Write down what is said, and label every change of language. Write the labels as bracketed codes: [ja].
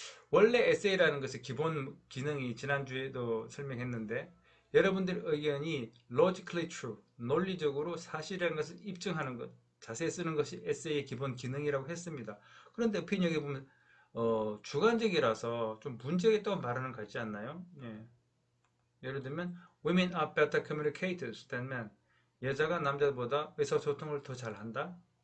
[ko] 원래 에세이라는 것의 기본 기능이 지난주에도 설명했는데 여러분들의 의견이 logically true, 논리적으로 사실이라는 것을 입증하는 것, 자세히 쓰는 것이 에세이의 기본 기능이라고 했습니다. 그런데 opinion에 보면 주관적이라서 좀 문제가 있다고 말하는 것 같지 않나요? 예. [en] 예를 들면 women are better communicators than men. [ko] 여자가 남자보다 의사소통을 더 잘한다.